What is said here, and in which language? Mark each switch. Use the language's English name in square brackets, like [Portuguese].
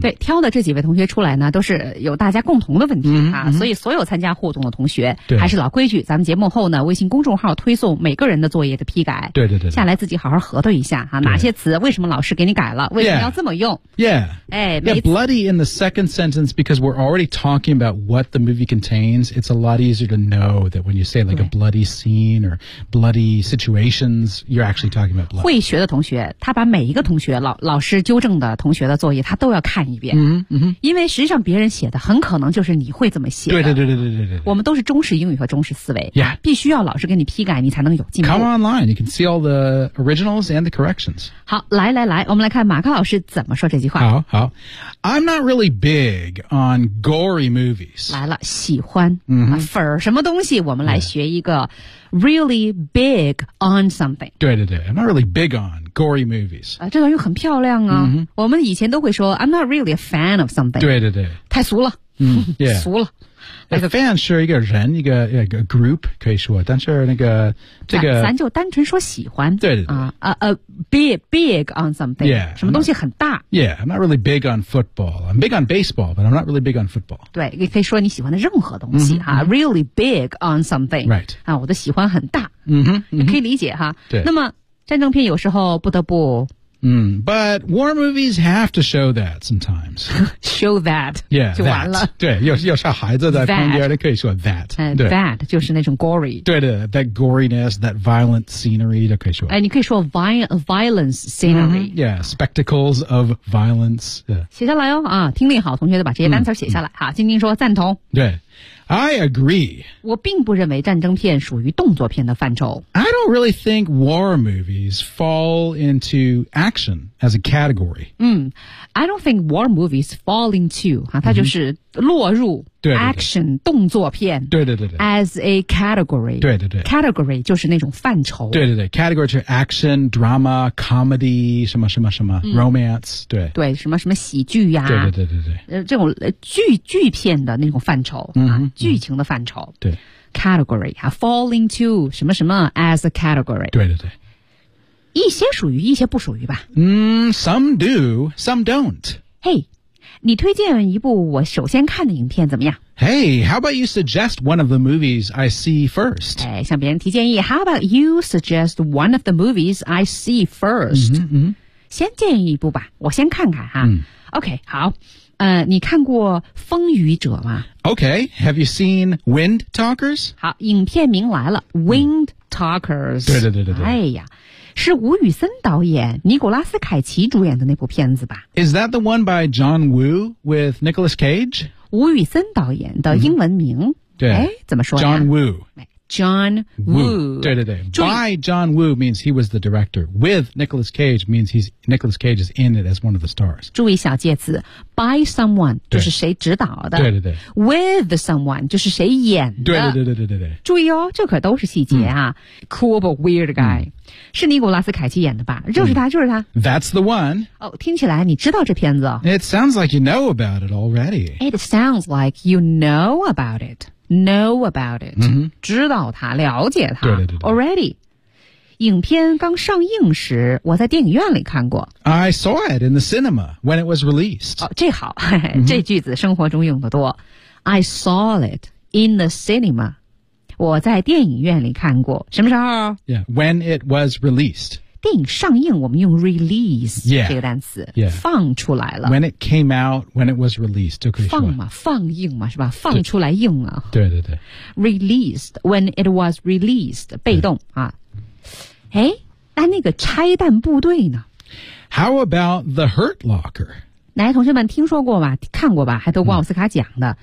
[Chinese] 对，挑的这几位同学出来呢，都是有大家共同的问题所以所有参加互动的同学，还是老规矩，咱们节目后呢，微信公众号推送每个人的作业的批改。对对 对。下来自己好好核对一下啊，哪些词为什么老师给你改了，为什么要这么用 [English] ？Yeah， bloody in the second sentence because we're already talking about what the movie contains. It's a lot easier to know that when you say like a bloody scene or bloody situations, you're actually talking about blood. [Chinese] 会学的同学，他把每一个同学老师纠正的同学的作业，他都要看一遍。嗯哼，因为实际上别人写的很可能就是你会这么写的。对对对对对对对。我们都是忠实英语和忠实思维。 [English] Yeah. [Chinese] 必须要老师给你批改，你才能有进步。 [English] Come online, you can see all the originals and the corrections. [Chinese] 好，来来来，我们来看马克老师怎么说这句话。 [English] 好好。I'm not really big on gory movies. [Chinese] 来了，喜欢。嗯，粉儿什么东西？我们来学一个 really big on something. [English] 对对对 ，I'm not really big on gory movies. [Chinese] 啊，这段又很漂亮啊。我们以前都会说 [English] I'm not really a fan of something. [Chinese] 对对对，太俗了。俗了。那个 fan 是一个人，一个 group 可以说，但是那个这个咱就单纯说喜欢。对对对 [English] 啊big on something. Yeah, [Chinese] 什么东西很大。 [English] Yeah, I'm not really big on football. I'm big on baseball, but I'm not really big on football. [Chinese] 对，你可以说你喜欢的任何东西啊。 [English] Really big on something. Right. [Chinese] 啊，我的喜欢很大。你可以理解哈。对。那么战争片有时候不得不。 [English] But war movies have to show that sometimes. Show that. Yeah, [Chinese] 就完了。对，有小孩子在旁边，可以说 that. That 就是那种 gory. [English] 对的 ，that goriness, that violent scenery 都可以说。 [Chinese] 哎，你可以说 violence scenery. [English] Yeah, spectacles of violence. [Chinese] 写下来哦，啊，听力好，同学就把这些单词写下来。好，晶晶说赞同。 [English] 对。I agree. [Chinese] 我并不认为战争片属于动作片的范畴。 [English] I don't really think war movies fall into action as a category. I don't think war movies fall into, [Chinese] 它就是落入 [English] action, 动作片 as a category. [Chinese] 对对对 category 就是那种范畴。对对对 ,category 是 action, drama, comedy, 什么什么什么 romance, 对。对什么什么喜剧呀。对对对对对。这种剧片的那种范畴剧情的范畴。对。 category, fall into 什么什么 as a category. 对对对。一些属于一些不属于吧。 [English] Some do, some don't. [Chinese] Hey, 你推荐一部我首先看的影片怎么样？ [English] Hey, how about you suggest one of the movies I see first? [Chinese] 哎，向别人提建议。 [English] How about you suggest one of the movies I see first? [Chinese] 先建议一部吧，我先看看哈。 OK, 好。你看过《风雨者》吗？ [English] OK, have you seen Wind Talkers? [Chinese] 好，影片名来了， Wind Talkers. 对对对对对。哎呀。是吴宇森导演尼古拉斯凯奇主演的那部片子吧 [English] Is that the one by John Woo with Nicolas Cage? [Chinese] 吴宇森导演的英文名对怎么说呀 [English] John Woo John Woo 对对对 By John Woo means he was the director With Nicolas Cage means Nicolas Cage is in it as one of the stars [Chinese] 注意小介词 By someone 就是谁指导的对对对 With someone 就是谁演的对对对对对对对注意哦这可都是细节啊 [English] Cool but weird guy [Chinese] 是尼古拉斯凯奇演的吧就是他就是他 [English] That's the one [Chinese] 哦听起来你知道这片子 [English] It sounds like you know about it already It sounds like you know about it Know about it [Chinese] 知道他了解他对对对对 [English] Already [Chinese] 影片刚上映时我在电影院里看过。 [English] I saw it in the cinema when it was released. [Chinese] 哦，这好，这句子生活中用得多。 [English] I saw it in the cinema. [Chinese] 我在电影院里看过。什么时候？ [English] Yeah, when it was released. [Chinese] 电影上映我们用 release、 [English] yeah, [Chinese] 这个单词、 [English] yeah. [Chinese] 放出来了 [English] when it came out when it was released [Chinese] 就可以说放嘛放映嘛是吧放出来映啊对对对 released when it was released 被动啊诶那那个拆弹部队呢 [English] how about the hurt locker [Chinese] 来同学们听说过吧看过吧还得过奥斯卡奖的、